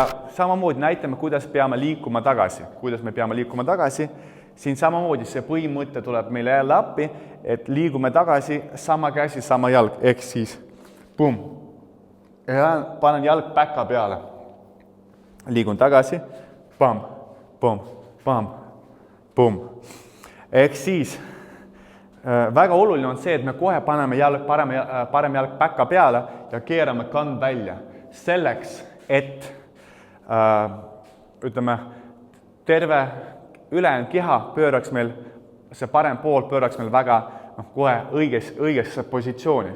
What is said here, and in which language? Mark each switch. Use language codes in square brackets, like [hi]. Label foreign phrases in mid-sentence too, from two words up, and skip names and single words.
[et] Samamoodi näitame, kuidas peame liikuma tagasi. Siin samamoodi see põhimõte tuleb meile jälle appi, et liigume tagasi, sama käsi, sama jalg, ehk siis pum. Ja panen jalg päka peale. Liigun tagasi, pam, pum, pam, pum. Ehk siis väga oluline on see, et me kohe paneme parem jalg päka peale ja keerame kann välja. Selleks, et terve ülejäänud keha pööraks meil, see parem pool pööraks meil väga kohe õigesse positsiooni.